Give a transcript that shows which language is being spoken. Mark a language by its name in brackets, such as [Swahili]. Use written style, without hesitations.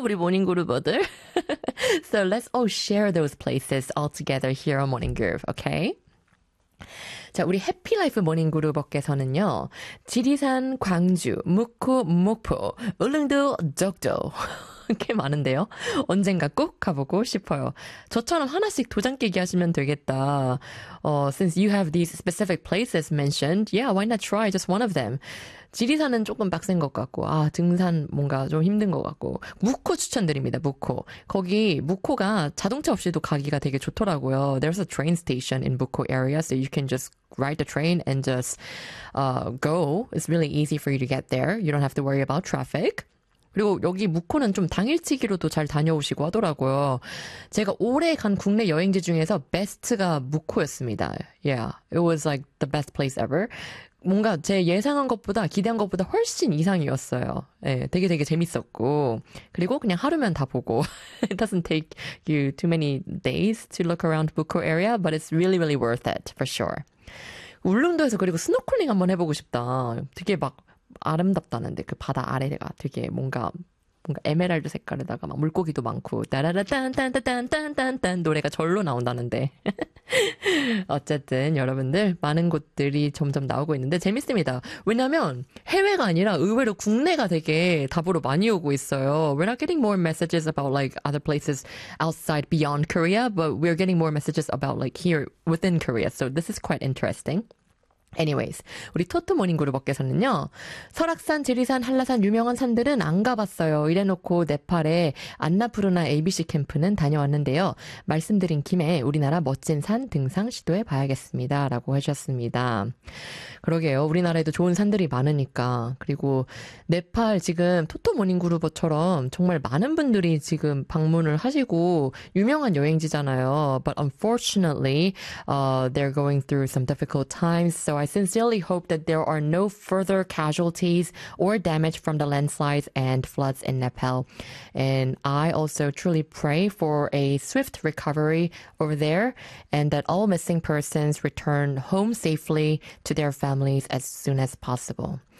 [Korean] 우리 모닝 그루버들. [English] So let's all share those places all together here on Morning Groove, okay? [Korean] 자, 우리 해피라이프 모닝 그루버께서는요, 지리산, 광주, 묵호, 목포, 울릉도, 적도. 꽤 많은데요. 언젠가 꼭 가보고 싶어요. 저처럼 하나씩 도장 깨기 하시면 되겠다. [English] Since you have these specific places mentioned, yeah, why not try just one of them? [Korean] 지리산은 조금 빡센 것 같고, 아, 등산 뭔가 좀 힘든 것 같고, 묵호 추천드립니다. 묵호. 거기 묵호가 자동차 없이도 가기가 되게 좋더라고요. [English] There's a train station in 묵호 area, so you can just ride the train and just go. It's really easy for you to get there. You don't have to worry about traffic. [Korean] 그리고 여기 묵호는 좀 당일치기로도 잘 다녀오시고 하더라고요. 제가 올해 간 국내 여행지 중에서 베스트가 묵호였습니다. [English] Yeah, it was like the best place ever. [Korean] 뭔가 제 예상한 것보다 기대한 것보다 훨씬 이상이었어요. 예, 되게 되게 재밌었고 그리고 그냥 하루면 다 보고 [English] It doesn't take you too many days to look around Bukko area, but it's really really worth it for sure. [Korean] 울릉도에서 그리고 스노클링 한번 해보고 싶다. 되게 막 아름답다는데 그 바다 아래가 되게 뭔가 에메랄드 색깔에다가 막 물고기도 많고 따라라딴딴딴딴딴딴 노래가 절로 나온다는데 어쨌든 여러분들 많은 곳들이 점점 나오고 있는데 재밌습니다. 왜냐면 해외가 아니라 의외로 국내가 되게 답으로 많이 오고 있어요. [English] We're not getting more messages about like other places outside beyond Korea, but we're getting more messages about like here within Korea. So this is quite interesting. [Korean] Anyways, 우리 토토 모닝 그룹께서는요, 설악산, 지리산, 한라산 유명한 산들은 안 가봤어요. 이래놓고 네팔에 안나푸르나 ABC 캠프는 다녀왔는데요. 말씀드린 김에 우리나라 멋진 산 등산 시도해 봐야겠습니다. 라고 하셨습니다. 그러게요. 우리나라에도 좋은 산들이 많으니까. 그리고 네팔 지금 토토 모닝 그룹처럼 정말 많은 분들이 지금 방문을 하시고 유명한 여행지잖아요. [English] But unfortunately, they're going through some difficult times. So I sincerely hope that there are no further casualties or damage from the landslides and floods in Nepal. And I also truly pray for a swift recovery over there and that all missing persons return home safely to their families as soon as possible.